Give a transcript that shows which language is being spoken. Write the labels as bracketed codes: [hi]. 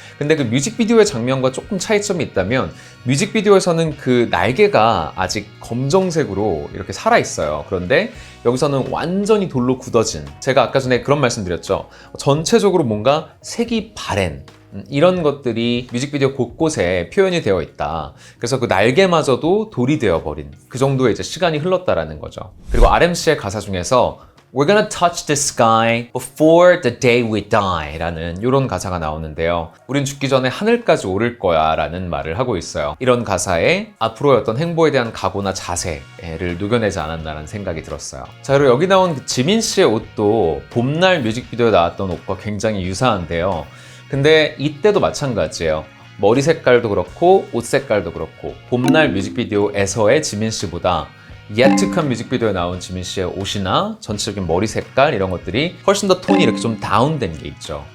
[ko] 근데 그 뮤직비디오의 장면과 조금 차이점이 있다면, 뮤직비디오에서는 그 날개가 아직 검정색으로 이렇게 살아있어요. 그런데 여기서는 완전히 돌로 굳어진, 제가 아까 전에 그런 말씀 드렸죠. 전체적으로 뭔가 색이 바랜 이런 것들이 뮤직비디오 곳곳에 표현이 되어 있다. 그래서 그 날개마저도 돌이 되어버린 그 정도의 이제 시간이 흘렀다라는 거죠. 그리고 RMC의 가사 중에서 [en] We're gonna touch the sky before the day we die [ko] 라는 이런 가사가 나오는데요. 우린 죽기 전에 하늘까지 오를 거야 라는 말을 하고 있어요. 이런 가사에 앞으로의 어떤 행보에 대한 각오나 자세를 녹여내지 않았나라는 생각이 들었어요. 자, 그리고 여기 나온 그 지민 씨의 옷도 봄날 뮤직비디오에 나왔던 옷과 굉장히 유사한데요. 근데 이때도 마찬가지예요. 머리 색깔도 그렇고 옷 색깔도 그렇고 봄날 뮤직비디오에서의 지민 씨보다 Yet to Come 뮤직비디오에 나온 지민 씨의 옷이나 전체적인 머리 색깔 이런 것들이 훨씬 더 톤이 이렇게 좀 다운된 게 있죠.